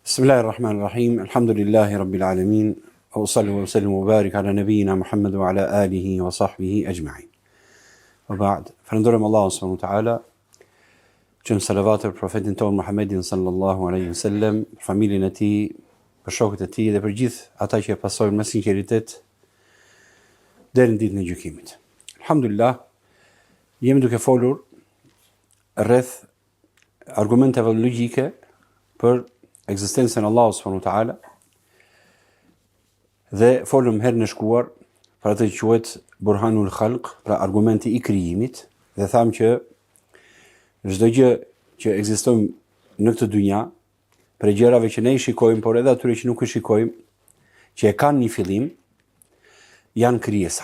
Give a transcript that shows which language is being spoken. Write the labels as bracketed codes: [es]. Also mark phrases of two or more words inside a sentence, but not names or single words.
[ar] بسم الله الرحمن الرحيم الحمد لله رب العالمين وصل وسلم وبارك على نبينا محمد وعلى آله وصحبه أجمعين. وبعد. [sq] Falënderojmë Allahun [ar] سبحانه وتعالى. [sq] Qëm salavat për profetin tonë Muhammedin [ar] صلى الله عليه وسلم, [sq] për familjen e tij, për shokët e tij dhe për gjithë ata që e pasojnë me sinqeritet deri në ditën e gjykimit. Alhamdulillah, jemi duke folur rreth argumenteve logjike për ekzistencën e Allahut [ar] سبحانه وتعالى [sq] dhe folëm herën e shkuar për atë që quhet [ar] برهان الخلق, [sq] pra argumenti i krijimit, dhe thamë që çdo gjë që ekzistojnë në këtë dynja, për gjërave që ne i shikojmë, por edhe atyre që nuk i shikojmë, që e kanë një fillim, janë krijesa.